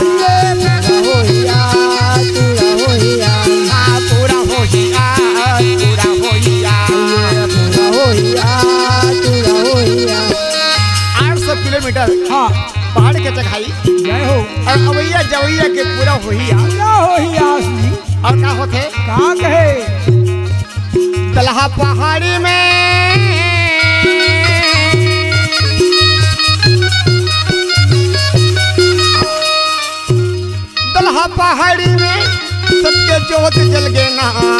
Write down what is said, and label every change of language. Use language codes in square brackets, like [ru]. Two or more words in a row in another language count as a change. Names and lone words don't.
[hne] पूरा होइया, पूरा होइया। हाँ पूरा होही आस, पूरा होही आस। पूरा होइया, पूरा होइया। 800 किलोमीटर हाँ पहाड़ के चढ़ाई जय हो। और अवैया जवैया के पूरा होही आस। पूरा होइया जी। और क्या होते कहाँ कहे दलहा पहाड़ी में, दलहा पहाड़ी में सत्य ज्योत जल गे ना।